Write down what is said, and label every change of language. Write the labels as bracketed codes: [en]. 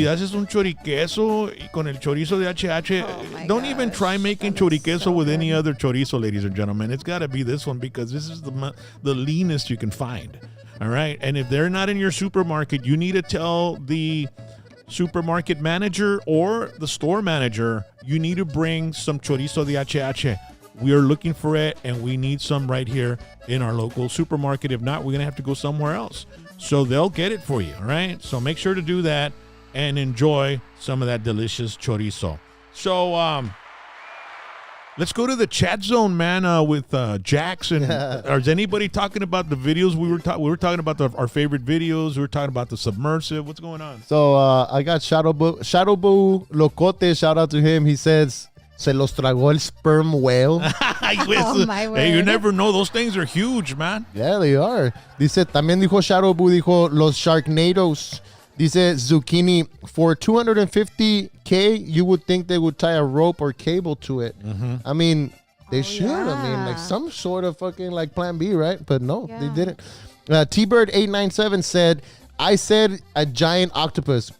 [es] Y haces un choriqueso y con el chorizo de H&H. [en] Don't even try making choriqueso so with any good. other chorizo, ladies and gentlemen. It's got to be this one because this is the leanest you can find. All right? And if they're not in your supermarket, you need to tell the supermarket manager or the store manager, you need to bring some chorizo de H&H. We are looking for it, and we need some right here in our local supermarket. If not, we're going to have to go somewhere else. So they'll get it for you, all right? So make sure to do that and enjoy some of that delicious chorizo. So let's go to the chat zone, man, with Jackson. Is anybody talking about the videos? We were talking about our favorite videos. We were talking about the submersive. What's going on? So I got Shadowboo Locote. Shout out to him. He says, [es] se los tragó el [en] sperm whale. Oh, my word. Hey, you never know. Those things are huge, man. Yeah, they are. [es] Dice, también dijo Shadowboo, dijo los Sharknadoes. [en] Dice Zucchini, for $250K, you would think they would tie a rope or cable to it. I mean, they should. yeah. I mean, like some sort of fucking like plan B, right? But no, they Yeah. didn't. T-Bird897 said, I said a giant octopus.